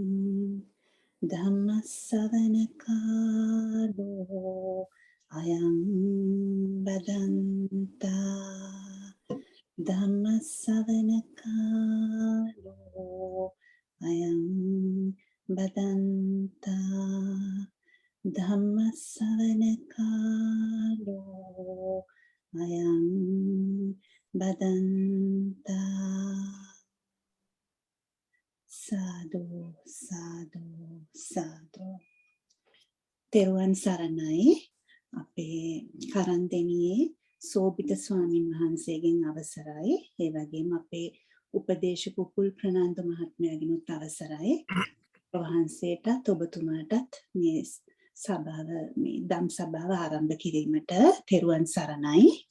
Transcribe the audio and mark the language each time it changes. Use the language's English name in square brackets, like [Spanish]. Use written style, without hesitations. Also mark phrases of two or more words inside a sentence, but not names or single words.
[Pali] dhammasavanakalo ayam badanta dhammasavanakalo ayam badanta Dhammasavanakalo ayam badanta sadhu sadhu sadhu [Sinhala] තෙරුවන් සරණයි අපේ කරන්දෙනියේ සෝබිත ස්වාමින් වහන්සේගෙන් අවසරයි ඒ වගේම අපේ උපදේශක පුල් ප්‍රනාන්දු මහත්මයාගෙනුත් අවසරයි වහන්සේටත් ඔබතුමාටත් මේ සභාව මේ ධම් සභාව ආරම්භ කිරීමට තෙරුවන් සරණයි.